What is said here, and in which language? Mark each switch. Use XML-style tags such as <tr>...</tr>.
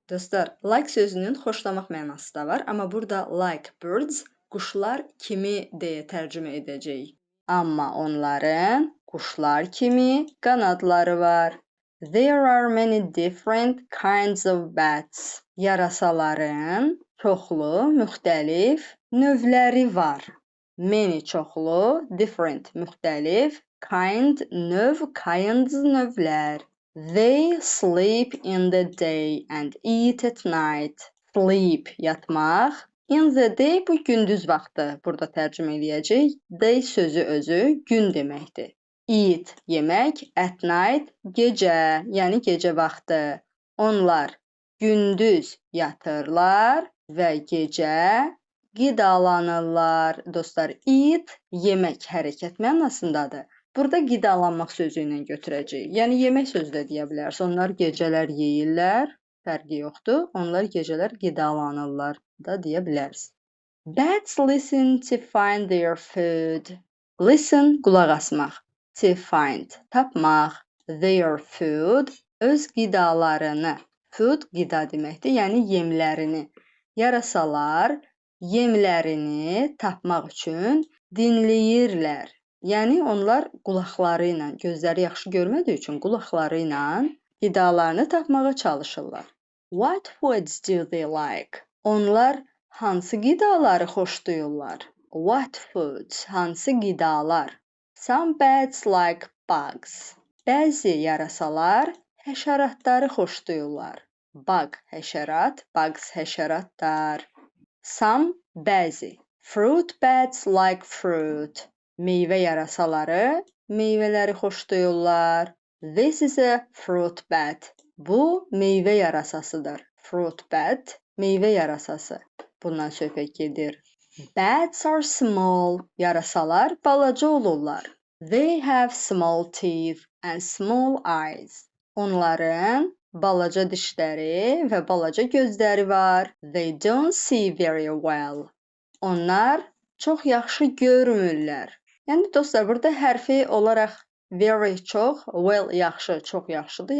<az>Dostlar, like sözünün xoşlamaq mənası da var, amma burada like birds quşlar kimi deyə tərcümə edəcəyik. Amma onların quşlar kimi qanadları var.</az> <en>There are many different kinds of bats.</en> <az>Yarasaların çoxlu, müxtəlif növləri var. Many çoxlu, different müxtəlif, kind növ, kinds növlər.</az> <en>They sleep in the day and eat at night.</en> <az>Sleep yatmaq.</az> <en>In the day</en> <az>bu gündüz vaxtı burada tərcümə eləyəcək. Day sözü özü gün deməkdir. Eat yemək,</az> <en>at night</en> <az>gecə, yəni gecə vaxtı. Onlar gündüz yatırlar və gecə qidalanırlar. Dostlar, eat yemək hərəkət mənasındadır. Burada qidalanmaq sözü ilə götürəcəyik. Yəni yemək sözü də deyə bilərsiniz. Onlar gecələr yeyirlər. Fərqi yoxdur. Onlar gecələr qidalanırlar da deyə biləriz.</az> <en>Bats listen to find their food.</en> <az>Listen qulaq asmaq.</az> <en>To find</en> <az>tapmaq.</az> <en>Their food</en> <az>öz qidalarını. Food qida deməkdir, yəni yemlərini. Yarasalar yemlərini tapmaq üçün dinləyirlər. Yəni onlar qulaqları ilə, gözləri yaxşı görmədiyi üçün qulaqları ilə qidalarını tapmağa çalışırlar.</az> <en>What foods do they like?</en> <az>Onlar hansı qidaları xoşlayırlar?</az> <en>What foods?</en> <az>Hansı qidalar?</az> <en>Some bats like bugs.</en> <az>Bəzi yarasalar həşəratları xoşlayırlar. Bug həşərat, bugs həşəratlar. Some bəzi.</az> <en>Fruit bats like fruit.</en> <az>Meyvə yarasaları meyvələri xoşlayırlar.</az> <en>This is a fruit bat.</en> <az>Bu meyvə yarasasıdır.</az> <en>Fruit bat,</en> <az>meyvə yarasası. Bundan söhbət gedir.</az> <en>Bats are small.</en> <az>Yarasalar balaca olurlar.</az> <en>They have small teeth and small eyes.</en> <az>Onların balaca dişləri və balaca gözləri var.</az> <en>They don't see very well.</en> <az>Onlar çox yaxşı görmürlər. Yəni dostlar, burada hərfi olaraq very çox, well yaxşı, çox yaxşıdır.</az>